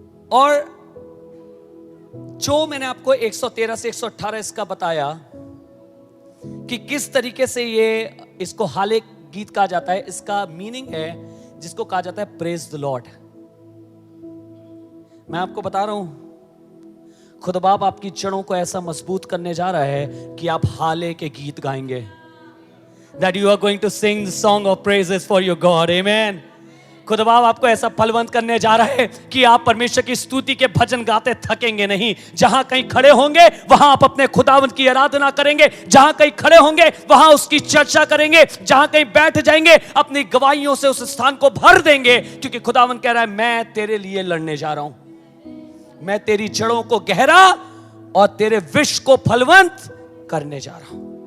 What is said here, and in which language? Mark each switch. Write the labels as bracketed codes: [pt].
[hi] और जो मैंने आपको 113 से 118 इसका बताया कि किस तरीके से ये इसको हाले गीत कहा जाता है, इसका मीनिंग है जिसको कहा जाता है [en] Praise the lord. [hi] मैं आपको बता रहा हूं, खुदा बाप आपकी जड़ों को ऐसा मजबूत करने जा रहा है कि आप हाले के गीत गाएंगे। [en] That you are going to sing the song of praises for your God. Amen. [hi] खुदा बाप आपको ऐसा फलवंत करने जा रहा है कि आप परमेश्वर की स्तुति के भजन गाते थकेंगे नहीं। जहां कहीं खड़े होंगे वहां आप अपने खुदावंत की आराधना करेंगे, जहां कहीं खड़े होंगे वहां उसकी चर्चा करेंगे, जहां कहीं बैठ जाएंगे अपनी गवाहियों से उस स्थान को भर देंगे, क्योंकि खुदावंत कह रहा है मैं तेरे लिए लड़ने जा रहा हूं, मैं तेरी जड़ों को गहरा और तेरे विष को फलवंत करने जा रहा हूं।